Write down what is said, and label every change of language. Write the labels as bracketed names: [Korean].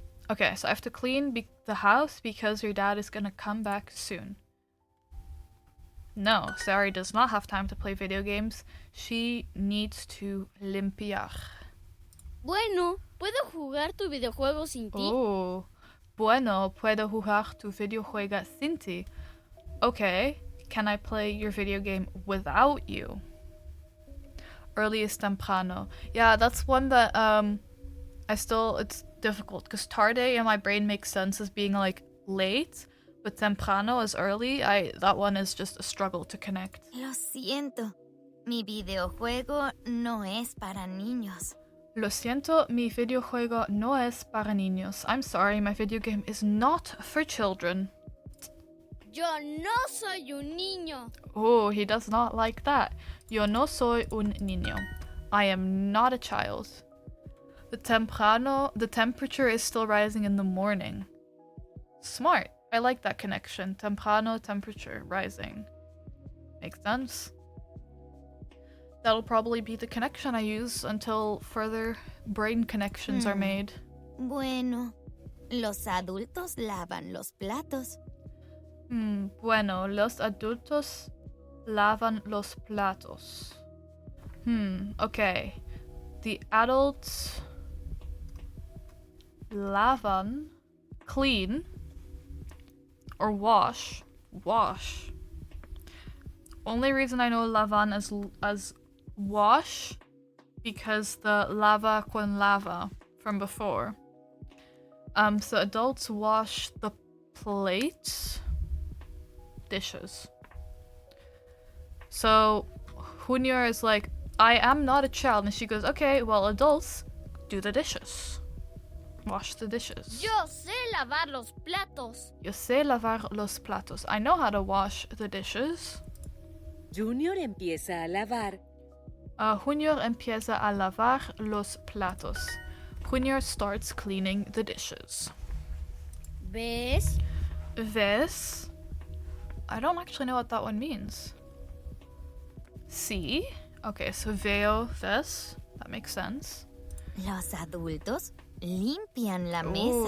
[English] Okay, so I have to clean the house because your dad is gonna come back soon. No, Zari does not have time to play video games. She needs to limpiar. [Spanish] Bueno, ¿puedo jugar tu videojuego sin ti? Oh, bueno, puedo jugar tu videojuego sin ti. [English] Okay, can I play your video game without you? Early is temprano. Yeah, that's one that it's difficult because tarde in my brain makes sense as being like late, but temprano is early. That one is just a struggle to connect. [Spanish] Lo siento, mi videojuego no es para niños. Lo siento, mi videojuego no es para niños. [English] I'm sorry, my video game is not for children. [Spanish] Yo no soy un niño. [English] Oh, he does not like that. [Spanish] Yo no soy un niño. [English] I am not a child. The temperature is still rising in the morning. Smart. I like that connection. Temprano, temperature, rising. Makes sense. That'll probably be the connection I use until further brain connections are made. [Spanish] Bueno, los adultos lavan los platos. Bueno, los adultos lavan los platos. [English] Okay. The adults lavan, clean, or wash. Wash. Only reason I know lavan as wash because the lava con lava from before. So adults wash the plates, dishes. So Junior is like, I am not a child, and she goes, okay, well, adults do the dishes. Wash the dishes. [Spanish] Yo sé lavar los platos. Yo sé lavar los platos. [English] I know how to wash the dishes. [Spanish] Junior empieza a lavar. Junior empieza a lavar los platos. [English] Junior starts cleaning the dishes. [Spanish] ¿Ves? ¿Ves? [English] I don't actually know what that one means. See? Okay, so veo, ves. That makes sense. [Spanish] Los adultos limpian la mesa.